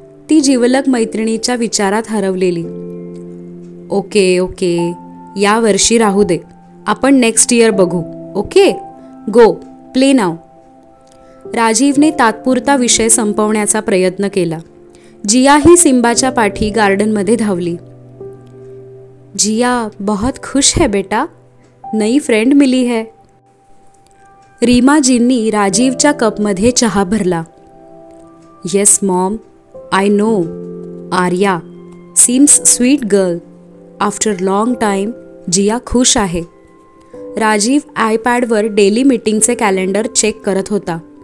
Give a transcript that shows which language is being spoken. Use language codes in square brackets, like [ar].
[mr] ती जिवलग मैत्रिणीच्या विचारात हरवलेली. ओके ओके, या वर्षी राहू दे. आपण नेक्स्ट इयर बघू, ओके? [en] Go play now. [mr] राजीवने तात्पुरता विषय संपवण्याचा प्रयत्न केला. जिया ही सिम्बाच्या पाठी गार्डनमध्ये धावली. [hi] जिया बहुत खुश है बेटा, नई फ्रेंड मिली है. [mr] रीमाजींनी राजीवच्या कपमध्ये चहा भरला. [en] Yes mom, I know. Arya seems sweet girl. After long time [mr] जिया खुश आहे. राजीव आयपॅडवर डेली मीटिंगचे कॅलेंडर चेक करत होता.